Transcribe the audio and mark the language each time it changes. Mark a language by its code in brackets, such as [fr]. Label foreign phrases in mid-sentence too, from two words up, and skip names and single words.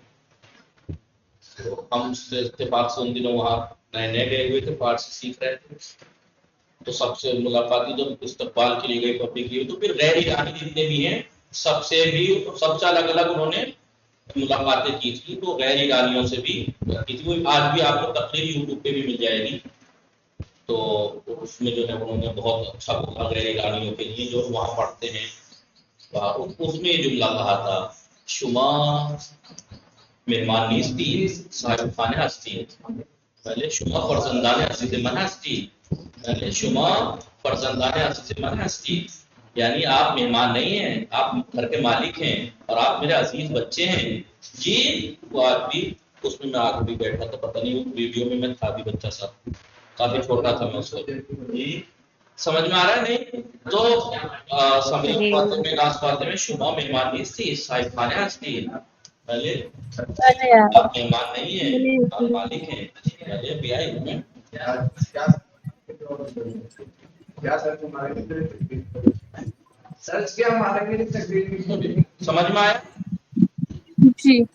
[ur] تو ہم سے اتفاق سے ان دنوں وہاں نئے نئے گئے ہوئے تھے, فارسی سیکھ رہے تھے, تو سب سے ملاقات کی, جب استقبال کے لیے گئے پبلک کی, تو پھر غیر ایرانی جتنے بھی ہیں سب سے الگ الگ انہوں نے ملاقاتیں کی تھی. تو غیر ایرانیوں سے بھی کی تھی. آج بھی آپ کو تقریر یوٹیوب پہ بھی مل جائے گی, تو اس میں جو ہے انہوں نے بہت اچھا بولا غیر ایرانیوں کے لیے جو وہاں پڑھتے ہیں. اس میں یہ جملہ کہا تھا, [fa] شما مہمان نیستی صاحب خانه هستید, بله شما فرزندان عزیز من هستید, بله شما فرزندان عزیز من هستید, [ur] یعنی آپ مہمان نہیں ہیں, آپ گھر کے مالک ہیں اور آپ میرے عزیز بچے ہیں جی. وہ آج بھی اس میں آگے بھی بیٹھا تھا, پتہ نہیں ویڈیو میں تھا بھی بچہ سا, کافی چھوٹا تھا میں اس وقت جی. سمجھ میں آ رہا ہے نہیں؟ تو سمرین فاطمہ ناز فاطمہ [fa] شما مہمان نیستی صاحب خانه هستید, [ur] پہلے آپ مہمان نہیں ہیں, آپ مالک ہیں. پہلے بھی آئے میں سمجھ میں آیا جی.